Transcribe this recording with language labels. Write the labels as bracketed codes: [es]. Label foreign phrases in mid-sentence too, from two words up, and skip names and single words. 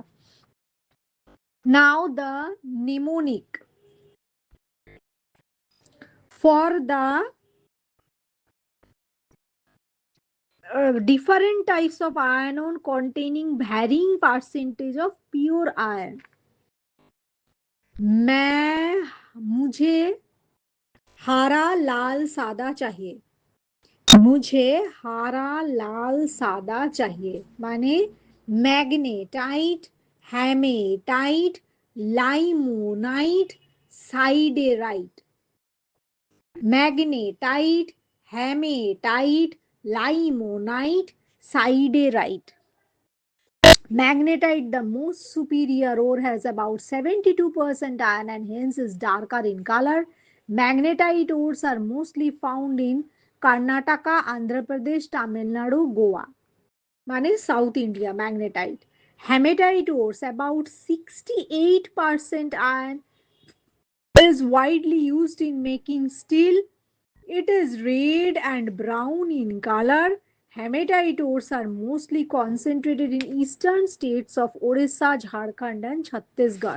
[en] Now, the mnemonic for the different types of iron ore containing varying percentage of pure iron. [hi] मैं मुझे हरा लाल सादा चाहिए. मुझे हरा लाल सादा चाहिए माने [en] Magnetite, Hematite, Limonite, Siderite. Magnetite, Hematite, Limonite, Siderite. Magnetite, the most superior ore, has about 72% iron and hence is darker in color. Magnetite ores are mostly found in Karnataka, Andhra Pradesh, Tamil Nadu, Goa. Mane South India, magnetite. Hematite ores, about 68% iron, is widely used in making steel. It is red and brown in color. Hematite ores are mostly concentrated in eastern states of Orissa, Jharkhand, and Chhattisgarh.